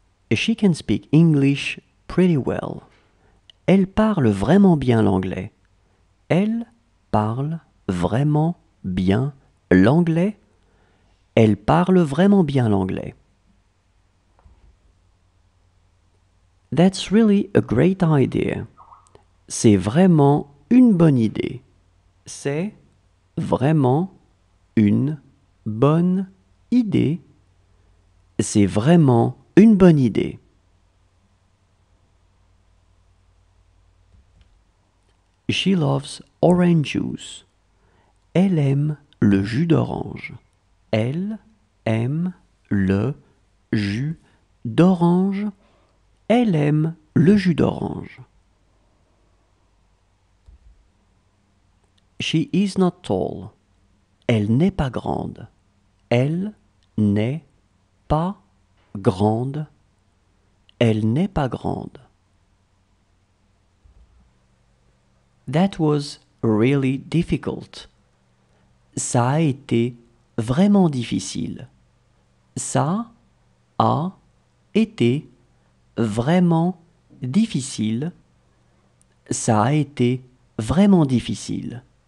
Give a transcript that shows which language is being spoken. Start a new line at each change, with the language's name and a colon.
English: She can speak English pretty well.
French: Elle parle vraiment bien l'anglais. Elle parle vraiment bien l'anglais. Elle parle vraiment bien l'anglais.
English: That's really a great idea.
French: C'est vraiment une bonne idée. C'est vraiment une bonne idée. C'est vraiment une bonne idée.
English: She loves orange juice.
French: Elle aime le jus d'orange. Elle aime le jus d'orange. Elle aime le jus d'orange.
English: She is not tall.
French: Elle n'est pas grande. Elle n'est pas grande. Elle n'est pas grande.
English: That was really difficult.
French: Ça a été vraiment difficile. Ça a été vraiment difficile. Ça a été vraiment difficile.